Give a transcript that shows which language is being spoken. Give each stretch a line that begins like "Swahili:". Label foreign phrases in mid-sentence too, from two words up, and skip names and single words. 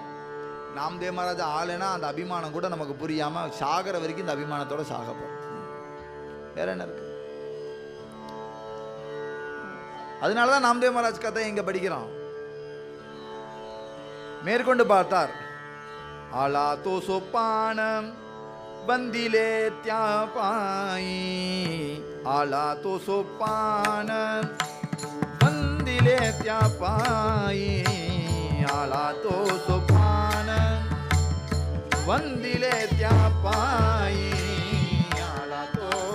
Tamil: நாம்தேவ் மகாராஜா ஆளுனா அந்த அபிமானம் கூட நமக்கு புரியாம சாகர வரைக்கும் இந்த அபிமானத்தோட சாகப்போம். வேற என்ன இருக்கு? அதனாலதான் நாம்தேவ் மகாராஜ் கதை இங்க படிக்கிறோம். மேற்கொண்டு பார்த்தார்.
Marathi: आला तो सोपान बंदिले त्या पायी, आला तो सोपान बंदिले त्या पायी, आला तो सोपान बंदिले त्या पायी, आला तो